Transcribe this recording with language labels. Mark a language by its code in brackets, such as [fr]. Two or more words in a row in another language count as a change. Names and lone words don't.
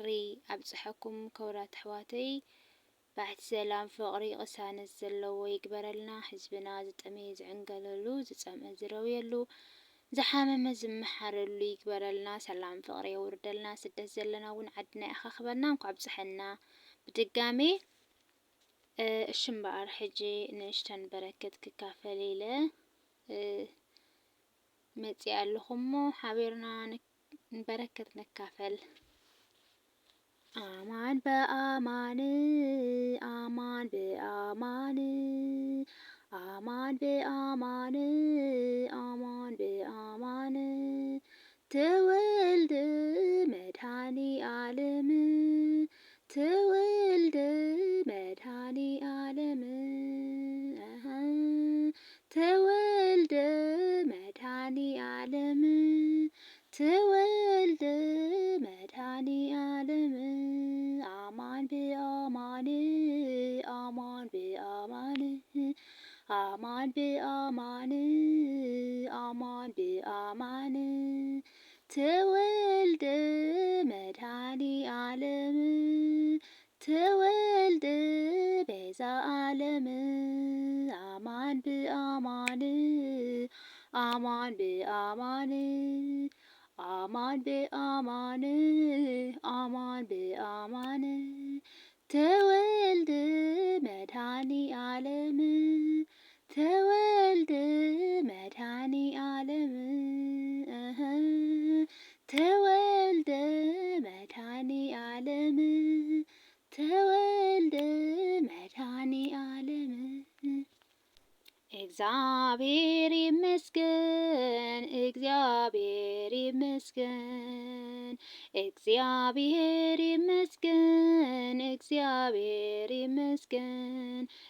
[ti] ኣብፅሐኩም። ከብራት ኣሕዋተይ ባሕቲ ሰላም ፍቕሪ ቅሳነት ዘለዎ ይግበረልና። ህዝብና ዝጠመየ ዝዕንገለሉ ዝፀምአ ዝረውየሉ ዝሓመመ ዝመሓረሉ ይግበረልና። ሰላም ፍቕሪ የውርደልና። ስደት ዘለና እውን ዓድና ይኸኽበና። እንኳዕ ኣብፅሐና ብድጋሜ እሽምበኣር ሕጂ ንእሽተን በረከት ክካፈል ኢለ መፅእ ኣለኹሞ ሓቢርና በረከት ነካፈል። [gez] አማን በአማን አማን በአማን አማን በአማን አማን በአማን ተወልደ መድኃኒ ዓለም ተወልደ መድኃኒ ዓለም ተወልደ መድኃኒ ዓለም ተወልደ መድኃኒ ዓለም አማን በአማን አማን በአማን አማን በአማን አማን በአማን ተወልደ መድኃኒ ዓለም ተወልደ ቤዛ ዓለም አማን በአማን አማን በአማን አማን በአማን አማን በአማን ተወልደ መድኃኒ ዓለም ተወልደ መድኃኒ ዓለም ተወልደ መድኃኒ ዓለም ተወልደ መድኃኒ ዓለም [am] እግዚአብሔር ይመስገን እግዚአብሔር ይመስገን እግዚአብሔር ይመስገን እግዚአብሔር ይመስገን